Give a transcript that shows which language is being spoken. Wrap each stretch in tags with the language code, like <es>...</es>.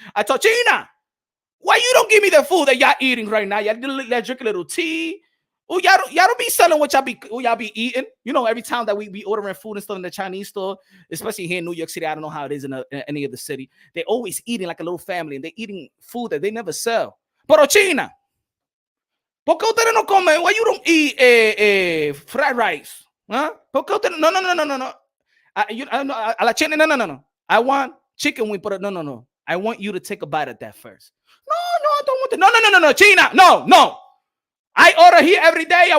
<en>I told China, why you don't give me the food that y'all eating right now? Y'all drink a little tea. Oh, y'all don't be selling what y'all be eating. You know, every time that we be ordering food and stuff in the Chinese store, especially here in New York City, I don't know how it is in any other city. They always eating like a little family, and they eating food that they never sell.</en> <es>Pero China, ¿por qué ustedes no comen?</es> <en>Why you don't eat fried rice?</en> <es>Huh? ¿Por qué ustedes? No. A la China, no.</es> <en>I want chicken wing, but no. I want you to take a bite at that first. No, I don't want to. No, China, no. I order here every day.</en>